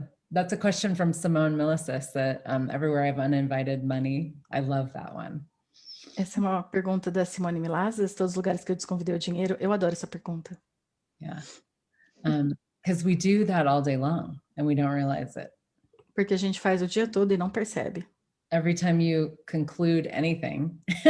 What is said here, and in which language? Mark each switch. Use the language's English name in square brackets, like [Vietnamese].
[English] That's a question from Simone Milasas that everywhere I've uninvited money. I love that one. [Portuguese] Essa é uma pergunta da Simone Milasas, todos os lugares que eu desconvidei o dinheiro. Eu adoro essa pergunta. [English] Yeah. Because we do that all day long and we don't realize it. [Portuguese] Porque a gente faz o dia todo e não percebe. [English] Every time you conclude anything.